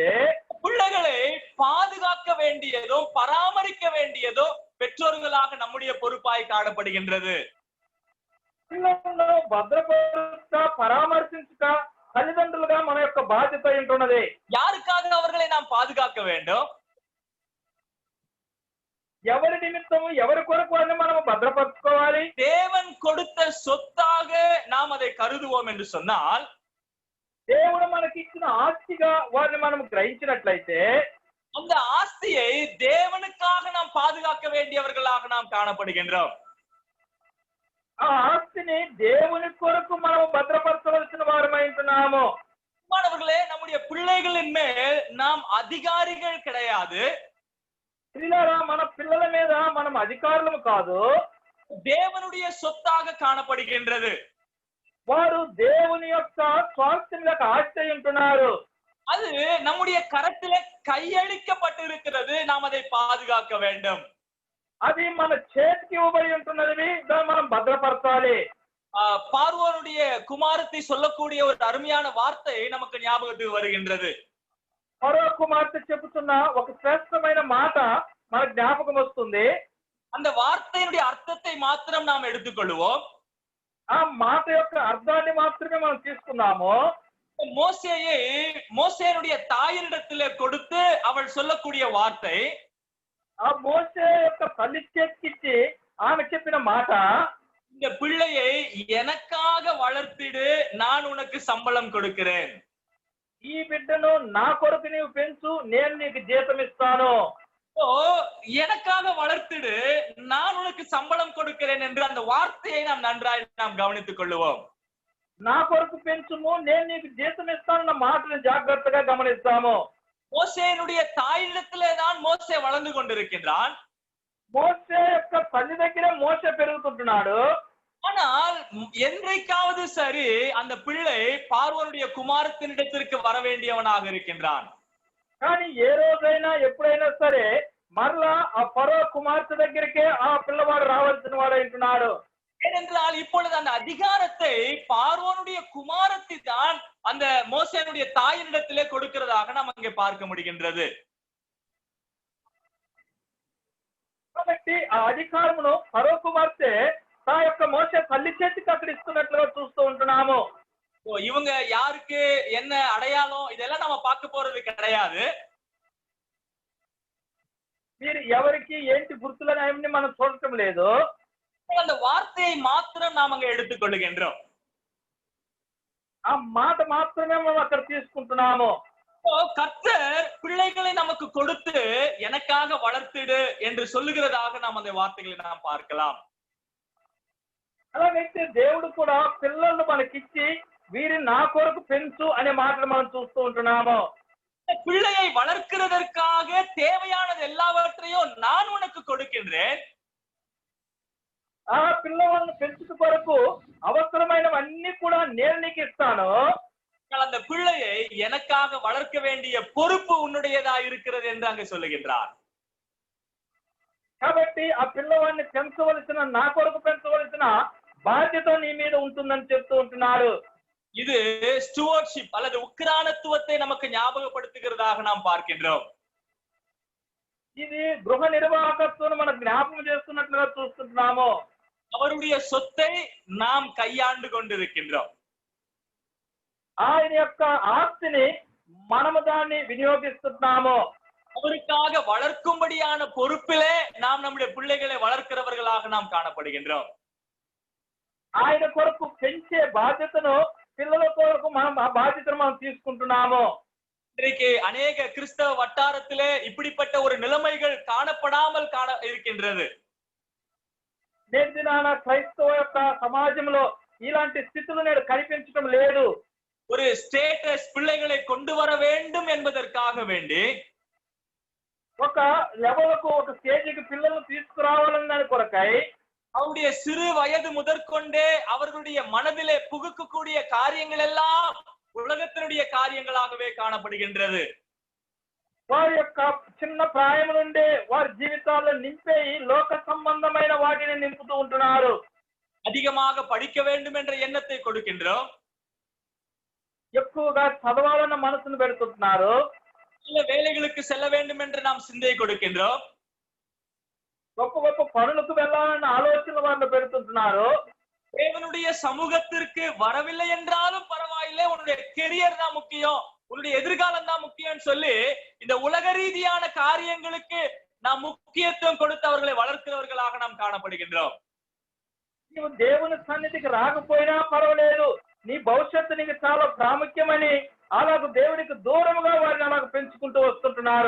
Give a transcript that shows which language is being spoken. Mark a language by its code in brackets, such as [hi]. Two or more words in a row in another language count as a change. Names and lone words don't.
[ta] பிள்ளைகளை பாதுகாக்க வேண்டியதோ பராமரிக்க வேண்டியதோ பெற்றோர்களாக நம்முடைய பொறுப்பாய் காணப்படுகின்றது. [te] పిల్లలను భద్రపరుచుట, పరామర్శించుట తల్లిదండ్రులుగా మన యొక్క బాధ్యత ఉంటున్నది. [ta] யாருக்காக அவர்களை நாம் பாதுகாக்க வேண்டும்? [te] ఎవరి నిమిత్తము, ఎవరి కొరకు అని మనం భద్రపరచుకోవాలి. [ta] தேவன் கொடுத்த சொத்தாக நாம் அதை கருதுவோம் என்று சொன்னால், [te] దేవుడు మనకి ఇచ్చిన ఆస్తిగా వారిని మనం గ్రహించినట్లయితే [ta] அந்த ஆஸ்தியை தேவனுக்காக நாம் பாதுகாக்க வேண்டியவர்களாக நாம் காணப்படுகின்றோம். [te] ఆ ఆస్తిని దేవుని కొరకు మనం భద్రపరచవలసిన వారమై ఉంటున్నాము. [ta] மாணவர்களே, நம்முடைய பிள்ளைகளின் மேல் நாம் அதிகாரிகள் கிடையாது. [te] పిల్లల మన పిల్లల మీద మనం అధికారులము కాదు. [ta] தேவனுடைய சொத்தாக காணப்படுகின்றது. [te] వారు దేవుని యొక్క స్వాస్థ్యంగా ఆస్తి ఉంటున్నారు. [ta] அது நம்முடைய கரத்திலே கையளிக்கப்பட்டிருக்கிறது. நாம் அதை பாதுகாக்க வேண்டும். [te] అది మన చేతికి ఇవ్వబడి ఉంటున్నది, దాన్ని మనం భద్రపరచాలి. [ta] பார்வோனுடைய குமாரத்தை சொல்லக்கூடிய ஒரு அருமையான வார்த்தை நமக்கு ஞாபகத்துக்கு வருகின்றது. [te] ఫరో కుమార్తె చెబుతున్న ఒక శ్రేష్టమైన మాట మన జ్ఞాపకం వస్తుంది. [ta] அந்த வார்த்தையினுடைய அர்த்தத்தை மாத்திரம் நாம் எடுத்துக்கொள்வோம். [te] ఆ మాట యొక్క అర్థాన్ని మాత్రమే మనం తీసుకున్నాము. [ta] மோசேனுடைய தாயினிடத்திலே கொடுத்து அவள் சொல்லக்கூடிய வார்த்தை, [te] ఆ మోసే యొక్క తల్లి చేతికిచ్చి ఆమె చెప్పిన మాట, [ta] இந்த பிள்ளையை எனக்காக வளர்த்திடு, நான் உனக்கு சம்பளம் கொடுக்கிறேன். [te] ఈ బిడ్డను నా కొరకు నీవు పెంచు, నేను నీకు జీతం ఇస్తాను. [ta] எனக்காக வளர்த்திடு, நான் உனக்கு சம்பளம் கொடுக்கிறேன் என்று அந்த வார்த்தையை நாம் கவனித்துக் கொள்ளுவோம். [te] నా కొరకు పెంచుము, నేను నీకు జీతం ఇస్తానన్న మాటను జాగ్రత్తగా గమనిస్తాము. [ta] மோசேனுடைய தாயிடத்திலே தான் மோசே வளர்ந்து கொண்டிருக்கின்றான். [te] మోసే యొక్క తల్లి దగ్గరే మోసే పెరుగుతుంటున్నాడు. [ta] ஆனால் என்றைக்காவது சரி அந்த பிள்ளை பார்வோனுடைய குமாரத்தினிடத்திற்கு வர வேண்டியவனாக இருக்கின்றான். [te] కానీ ఏ రోజైనా ఎప్పుడైనా సరే మరలా ఆ ఫరో కుమార్తె దగ్గరికే ఆ పిల్లవాడు రావాల్సిన వాడు అంటున్నాడు. [ta] ஏனென்றால் இப்பொழுது அந்த அதிகாரத்தை பார்வோனுடைய குமாரத்தி தான் அந்த மோசேனுடைய தாயினிடத்திலே கொடுக்கிறதாக நாம் அங்கே பார்க்க முடிகின்றது. [te] కాబట్టి ఆ అధికారమును ఫరో కుమార్తె తా యొక్క మోసే తల్లి చేతికి అక్కడ ఇస్తున్నట్లుగా చూస్తూ ఉంటున్నాము. [ta] இவங்க யாருக்கு என்ன அடையாளம் இதெல்லாம் நம்ம பார்க்க போறது கிடையாது. [te] మీరు ఎవరికి ఏంటి గుర్తులని అవన్నీ మనం చూడటం లేదు. [ta] அந்த வார்த்தையை மாத்திரம் நாம் அங்க எடுத்துக்கொள்ளுகின்றோம். [te] ఆ మాట మాత్రమే మనం అక్కడ తీసుకుంటున్నాము. [ta] கர்த்தர் பிள்ளைகளை நமக்கு கொடுத்து எனக்காக வளர்த்திடு என்று சொல்லுகிறதாக நாம் அந்த வார்த்தைகளை நாம் பார்க்கலாம். [te] అలాగైతే దేవుడు కూడా పిల్లలను మనకిచ్చి వీరిని నా కొరకు పెంచు అనే మాటలు మనం చూస్తూ ఉంటున్నాము. [ta] பிள்ளையை வளர்க்கிறதற்காக தேவையானது எல்லாவற்றையும் நான் உனக்கு கொடுக்கின்றேன். [te] ఆ పిల్లవాళ్ళను పెంచుట కొరకు అవసరమైనవన్నీ కూడా నేను నీకు ఇస్తాను. [ta] அந்த பிள்ளையை எனக்காக வளர்க்க வேண்டிய பொறுப்பு உன்னுடையதா இருக்கிறது என்று அங்கு சொல்லுகின்றார். [te] కాబట్టి ఆ పిల్లవాడిని పెంచవలసిన, నా కొరకు పెంచవలసిన బాధ్యత నీ మీద ఉంటుందని చెప్తూ ఉంటున్నాడు. [ta] இது ஸ்டூவர்ட்ஷிப் அல்லது உக்கிரானத்துவத்தை நமக்கு ஞாபகப்படுத்துகிறதாக நாம் பார்க்கின்றோம். [te] ఇది గృహ నిర్వాహకత్వం మనకు జ్ఞాపకం చేస్తున్నట్టు చేస్తున్నట్లుగా చూస్తుంటున్నాము. [ta] அவருடைய சொத்தை நாம் கையாண்டு கொண்டிருக்கின்றோம். [te] ఆయన యొక్క ఆస్తిని మనము దాన్ని వినియోగిస్తున్నాము. [ta] அவருக்காக வளர்க்கும்படியான பொறுப்பிலே நாம் நம்முடைய பிள்ளைகளை வளர்க்கிறவர்களாக நாம் காணப்படுகின்றோம். [te] ఆయన కొరకు పెంచే బాధ్యతను పిల్లల కొరకు మనం ఆ బాధ్యతను మనం తీసుకుంటున్నాము. [ta] இன்றைக்கு அநேக கிறிஸ்தவ வட்டாரத்திலே இப்படிப்பட்ட ஒரு நிலைமைகள் காணப்படாமல் இருக்கின்றது. [te] నేటి దినాన క్రైస్తవ యొక్క సమాజంలో ఇలాంటి స్థితులు నేడు కనిపించడం లేదు. [ta] ஒரு ஸ்டேட்டஸ் பிள்ளைகளை கொண்டு வர வேண்டும் என்பதற்காக வேண்டி [te] ఒక లెవెల్కు ఒక స్టేజికి పిల్లలను తీసుకురావాలన్న కొరకై [ta] அவருடைய சிறு வயது முதற்கொண்டே அவர்களுடைய மனதிலே புகுக்கக்கூடிய காரியங்கள் எல்லாம் உலகத்தினுடைய காரியங்களாகவே காணப்படுகின்றது. [te] వారి యొక్క చిన్న ప్రాయం నుండి వారి జీవితాల్లో నింపే లోక సంబంధమైన వాటిని నింపుతూ ఉంటున్నారు. [ta] அதிகமாக படிக்க வேண்டும் என்ற எண்ணத்தை கொடுக்கின்றோம். [te] ఎక్కువగా చదవాలన్న మనసును పెడుతుంటున్నారు. [ta] சில வேலைகளுக்கு செல்ல வேண்டும் என்று நாம் சிந்தை கொடுக்கின்றோம். [te] గొప్ప గొప్ప పనులకు వెళ్ళాలన్న ఆలోచన వారిని పెడుతుంటున్నారు. [ta] தேவனுடைய சமூகத்திற்கு வரவில்லை என்றாலும் பரவாயில்லை, உன்னுடைய கெரியர் தான் முக்கியம், உன்னுடைய எதிர்காலம் தான் முக்கியம் சொல்லி இந்த உலக ரீதியான காரியங்களுக்கு நாம் முக்கியத்துவம் கொடுத்து அவர்களை வளர்க்கிறவர்களாக நாம் காணப்படுகின்றோம். [te] నీవు దేవుని సన్నిధికి రాకపోయినా పర్వాలేదు, నీ భవిష్యత్తు నీకు చాలా ప్రాముఖ్యమని అలాగ దేవుడికి దూరముగా వారిని అలాగ పెంచుకుంటూ వస్తుంటున్నారు.